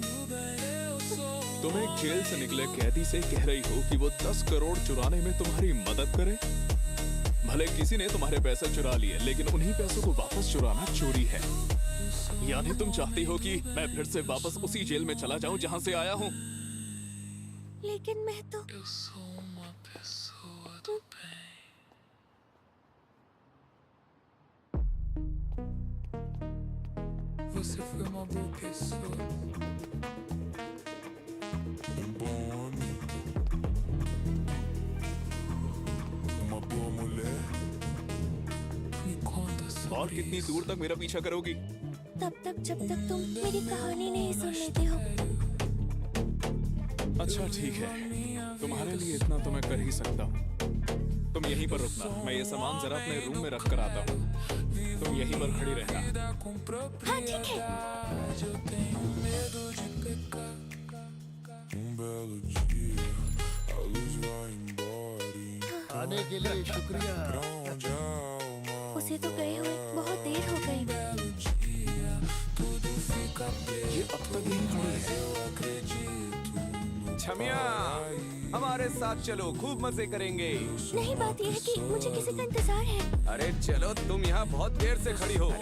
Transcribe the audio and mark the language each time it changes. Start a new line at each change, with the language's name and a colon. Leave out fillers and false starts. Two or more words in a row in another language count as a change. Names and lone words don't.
Hindi: तुम एक जेल से निकले कैदी से कह रही हो कि वो 10 करोड़ चुराने में तुम्हारी मदद करे? भले किसी ने तुम्हारे पैसे चुरा लिए, लेकिन उन्हीं पैसों को वापस चुराना चोरी है। यानी तुम चाहती हो कि मैं फिर से वापस उसी जेल में चला जाऊं जहां से आया हूं? लेकिन मैं तो
Portuguese: Você foi uma boa pessoa. bom homem, uma boa mulher. Me conta
Hindi: और
Portuguese: sobre
Hindi: कितनी
Portuguese: isso.
Hindi: दूर तक मेरा पीछा करोगी? तब तक जब तक तुम मेरी कहानी नहीं सुन लेते हो। अच्छा ठीक है, तुम्हारे लिए इतना तो मैं कर ही सकता हूँ। तुम यहीं पर रुकना, मैं ये सामान जरा अपने रूम में रख कर आता हूँ। तुम यहीं पर खड़ी रहना। हाँ ठीक है।
Portuguese: belo dia, a luz vai embora.
Hindi: आने के लिए शुक्रिया।
Portuguese: Onde a alma
Hindi: उसे तो गए हुए बहुत देर हो गई। ये अब तक यहीं खड़ी है। छमिया, हमारे साथ चलो, खूब मजे करेंगे। नहीं, बात यह है कि मुझे किसी का इंतजार है। अरे चलो, तुम यहाँ बहुत देर से खड़ी हो।